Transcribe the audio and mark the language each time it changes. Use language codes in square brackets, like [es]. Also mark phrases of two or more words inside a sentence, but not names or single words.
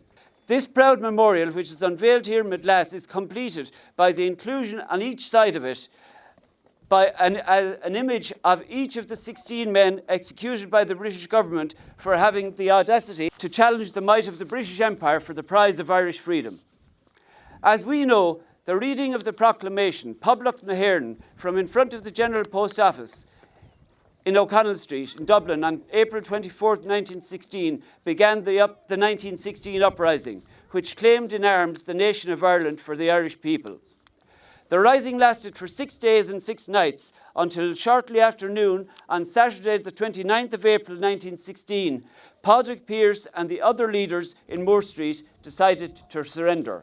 [en] This proud memorial, which is unveiled here in Moyglass, is completed by the inclusion on each side of it by an image of each of the 16 men executed by the British government for having the audacity to challenge the might of the British Empire for the prize of Irish freedom. As we know, the reading of the proclamation, [ga] Poblacht na hÉireann, [en] from in front of the General Post Office in O'Connell Street in Dublin on April 24, 1916, began the 1916 uprising, which claimed in arms the nation of Ireland for the Irish people. The rising lasted for 6 days and 6 nights until shortly after noon on Saturday the 29th of April 1916, Padraig Pearse and the other leaders in Moore Street decided to surrender.